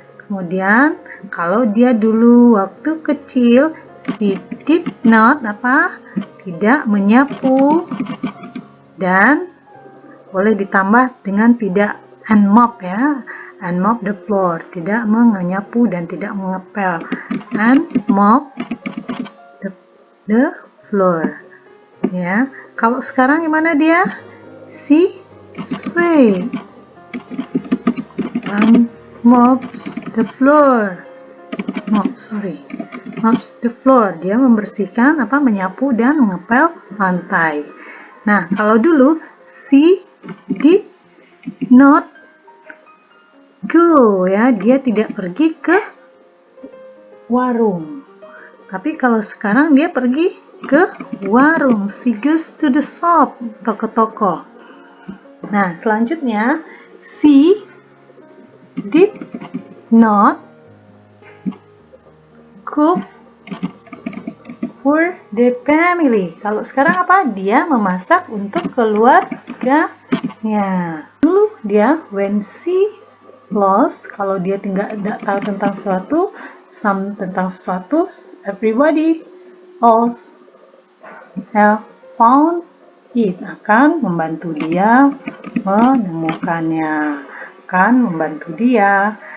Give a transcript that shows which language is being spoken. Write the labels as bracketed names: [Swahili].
[Indonesian] Kemudian kalau dia dulu waktu kecil [English] she did not [Indonesian] tidak menyapu, dan boleh ditambah dengan tidak [English] and mop [Indonesian] ya, [English] and mop the floor, [Indonesian] tidak menyapu dan tidak mengepel, and mop the floor ya. Kalau sekarang gimana dia? [English] She sweep and mops the floor. Mops the floor. [Indonesian] Dia membersihkan menyapu dan mengepel lantai. Nah, kalau dulu [English] she did not go [Indonesian] ya, dia tidak pergi ke warung. Tapi kalau sekarang dia pergi ke warung. [English] She goes to the shop, [Indonesian] toko-toko. [English] Nah, selanjutnya she did not cook for the family. [Indonesian] Kalau sekarang dia memasak untuk keluarganya. Dulu dia [English] when she lost, [Indonesian] kalau dia tidak tahu tentang sesuatu, [English] everybody else have found it, [Indonesian] akan membantu dia menemukannya, akan membantu dia.